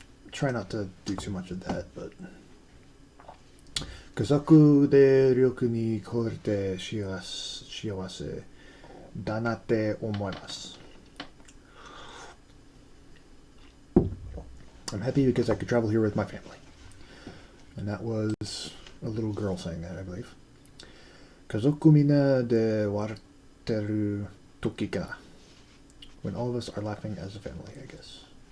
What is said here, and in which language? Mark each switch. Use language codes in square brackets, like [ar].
[en] Try not to do too much of that, but [ja] 家族で旅行に来れて幸せだなって思います. [en] I'm happy because I could travel here with my family. And that was a little girl saying that, I believe. [ja] 家族みんなで笑ってる時かな. [en] When all of us are laughing as a family, I guess.